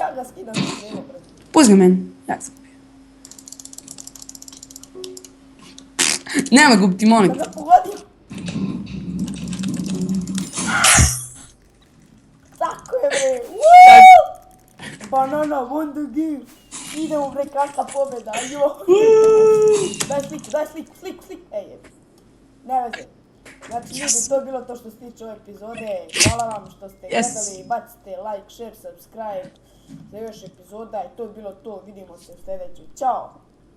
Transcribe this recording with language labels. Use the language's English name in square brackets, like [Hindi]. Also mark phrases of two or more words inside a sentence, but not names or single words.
[Bosnian] Ja ga skidam sa strelom. Pusti ga meni. Ja sam ubio. Nema ga ubiti, molim. Da ga pogodio. Tako je bre. [English] Banana won the game. [Bosnian] Idemo bre, kakva pobjeda. Daj sliku. Ej, ne veze. Znači ljudi, to je bilo to što se tiče ove epizode. Hvala vam što ste gledali. Bacite [English] like, share, subscribe [Bosnian] za još epizoda. I to je bilo to. Vidimo se u sljedećoj. Ćao.